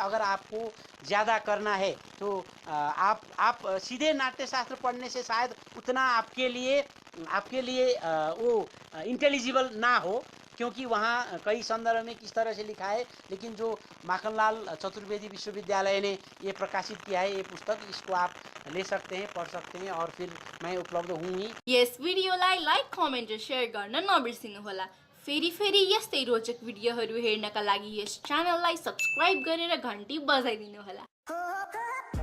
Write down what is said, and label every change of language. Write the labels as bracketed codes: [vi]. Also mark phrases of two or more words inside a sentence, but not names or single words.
[hi] अगर आपको ज़्यादा करना है तो आप सीधे नाट्य शास्त्र पढ़ने से शायद उतना आपके लिए वो इंटेलिजिबल ना हो, क्योंकि वहाँ कई संदर्भ में किस तरह से लिखा है। लेकिन जो माखनलाल चतुर्वेदी विश्वविद्यालय ने ये प्रकाशित किया है ये पुस्तक, इसको आप ले सकते हैं, पढ़ सकते हैं, और फिर मैं उपलब्ध हूँ ही। [ne] यस भिडियोलाई लाइक, कमेन्ट र शेयर गर्न नबिर्सिनुहोला। फेरि यस्तै रोचक भिडियोहरू हेर्नका लागि यस च्यानललाई सब्स्क्राइब गरेर घन्टी बजाइदिनुहोला।